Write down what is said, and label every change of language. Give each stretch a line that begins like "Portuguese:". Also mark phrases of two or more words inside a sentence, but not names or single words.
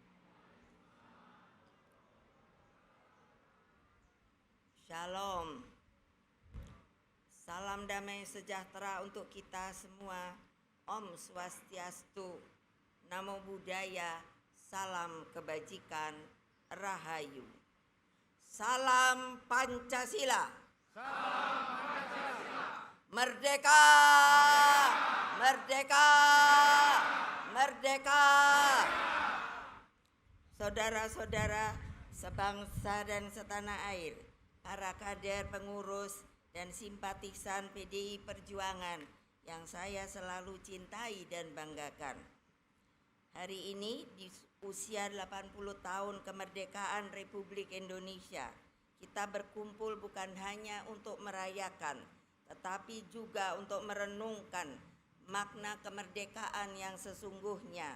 Indonesian: Shalom. Salam damai sejahtera untuk kita semua.
Sanskrit: Om Swastiastu,
Pali: Namo Buddhaya,
Indonesian: salam kebajikan, Rahayu. Salam Pancasila. Salam Pancasila. Merdeka! Merdeka! Merdeka! Saudara-saudara sebangsa dan setanah air, para kader, pengurus, dan simpatisan PDI Perjuangan yang saya selalu cintai dan banggakan. Hari ini di usia 80 tahun kemerdekaan Republik Indonesia, kita berkumpul bukan hanya untuk merayakan, tetapi juga untuk merenungkan makna kemerdekaan yang sesungguhnya.